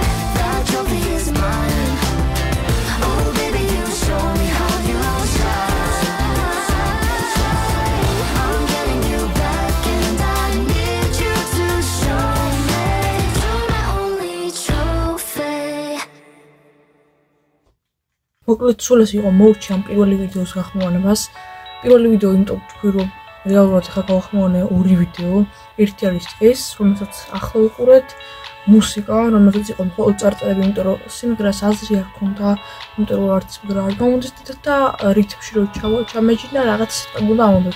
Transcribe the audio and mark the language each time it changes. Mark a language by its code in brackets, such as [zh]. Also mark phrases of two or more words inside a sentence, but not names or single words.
[en] That trophy is mine. Oh baby, you show me how you shine. I'm getting you back and I need you to show me you're my only trophy. [ka] მოკლედ სულ ეს იყო მოურჩი ამ პირველი ვიდეოს გახმოვანებას. პირველი ვიდეო იმიტომ თქვი რომ რეალურად ახლა გავახმოვანე ორი ვიდეო. ერთი არის ეს, რომელსაც ახლა ვიყურეთ, მუსიკა, რომელსაც იყო მხოლოდ წარწერები, იმიტომ რომ სიმღერას აზრი არ ქონდა, იმიტომ რომ არც სიმღერა არ გამოდის და რითმში რო ჩამეჯინა რაღაც სიტყვები უნდა ამბობ.